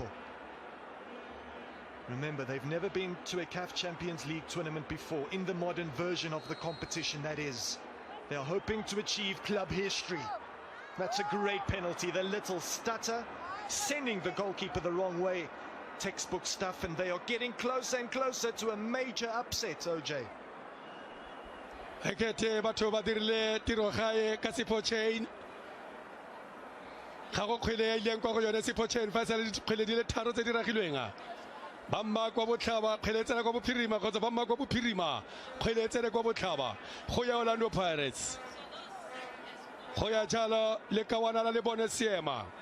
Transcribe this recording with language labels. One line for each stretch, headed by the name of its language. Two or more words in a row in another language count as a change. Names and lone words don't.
English: Remember, they've never been to a CAF Champions League tournament before, in the modern version of the competition, that is. They are hoping to achieve club history. That's a great penalty. The little stutter, sending the goalkeeper the wrong way. Textbook stuff, and they are getting closer and closer to a major upset, OJ.
Tswana: Ekete batho ba dirile tiro gae ka Siphochena ga go kgwele ya ileng kwa go yone Siphochena fa sale dikgwele di le tharo tse di ragilweng ba mma kwa botlhaba kgwele tsena kwa bophirima kgotsa ba mma kwa bophirima kgwele tsena kwa botlhaba go ya Orlando Pirates go ya jalo le kawana la le bone seema